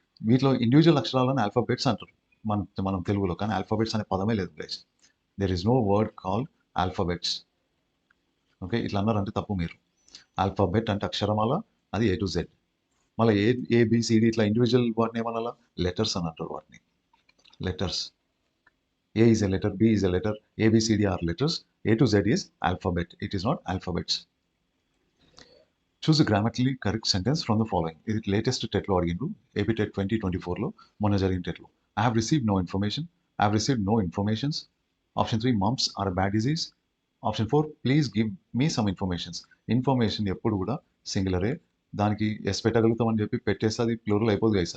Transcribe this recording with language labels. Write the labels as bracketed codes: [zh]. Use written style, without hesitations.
[te] వీటిలో ఇండివిజువల్ అక్షరాలను ఆల్ఫాబెట్స్ అంటారు మనం తెలుగులో. కానీ ఆల్ఫాబెట్స్ అనే పదమే లేదు guys. [en] There is no word called alphabets. [te] Okay, ఇట్లా అన్నారంటే తప్పు మీరు. ఆల్ఫాబెట్ అంటే అక్షరమాల, అది A to Z. మళ్ళీ ABCD ఇట్లా ఇండివిజువల్ వాటిని ఏమన్నా లెటర్స్ అని అంటారు వాటిని. [en] Letters, A is a letter, B is a letter, ABCD are letters, A to Z is alphabet, it is not alphabets. Choose grammatically correct sentence from the following. [te] ఇది latest టెట్లో అడిగిండు, AP TET 2024లో, మొన్న జరిగిన టెట్లో. [en] I have received no information, I have received no informations. Option 3, mumps are bad disease. [te] Option 4, [en] Please give me some informations. [te] Information ఎప్పుడు కూడా సింగులరే, దానికి yes పెట్టగలుగుతామని చెప్పి పెట్టేస్తే అది ప్లూరల్ అయిపోదు గైస్.